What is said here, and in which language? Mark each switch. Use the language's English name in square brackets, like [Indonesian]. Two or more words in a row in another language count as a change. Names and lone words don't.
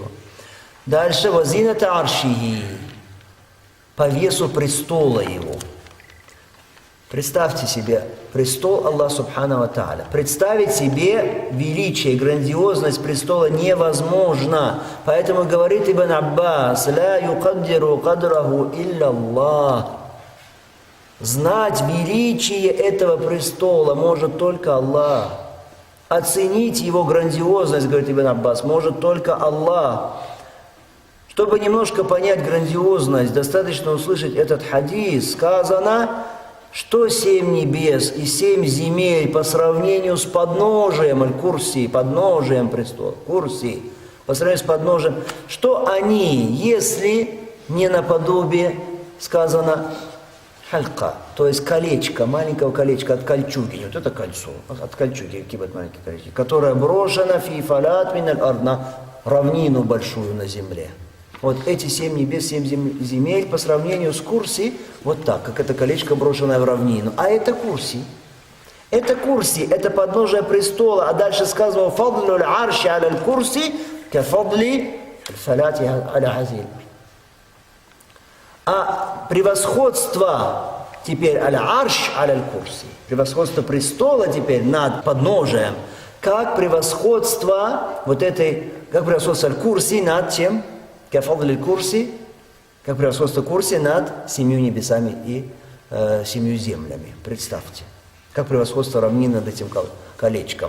[Russian] Дальше. [Arabic] «وزنة عرشه», [Russian] по весу престола Его. Представьте себе престол Аллаха [Arabic] سبحانه وتعالى. [Russian] Представить себе величие, грандиозность престола невозможно. Поэтому говорит Ибн Аббас: [Arabic] «لا يقدر قدره إلا الله». [Russian] Знать величие этого престола может только Аллах. Оценить его грандиозность, говорит Ибн Аббас, может только Аллах. Чтобы немножко понять грандиозность, достаточно услышать этот хадис. Сказано, что 7 небес и 7 земель по сравнению с подножием аль-Курси, подножием престола, Курси, по сравнению с подножием, что они, если не наподобие, сказано, халька, то есть колечко, маленького колечка от кольчуги, вот это кольцо, от кольчуги, какие вот маленькие колечки, которое брошено [Arabic] في فلاة من الأرض, [Russian] на равнину большую на земле. Вот эти 7 небес, 7 земель по сравнению с Курси, вот так, как это колечко, брошенное в равнину. А это Курси. Это Курси, это подножие престола. А дальше сказано [Arabic] «فضل العرش على الكرسي كفضل الفلاة على هذه». [Russian] А превосходство теперь [Arabic] العرش على الكرسي, [Russian] превосходство престола теперь над подножием, как превосходство вот этой, как превосходство аль-Курси над чем? Кафадли Курси, как превосходство Курси над 7 небесами и 7 землями. Представьте, как превосходство равнины над этим колечком.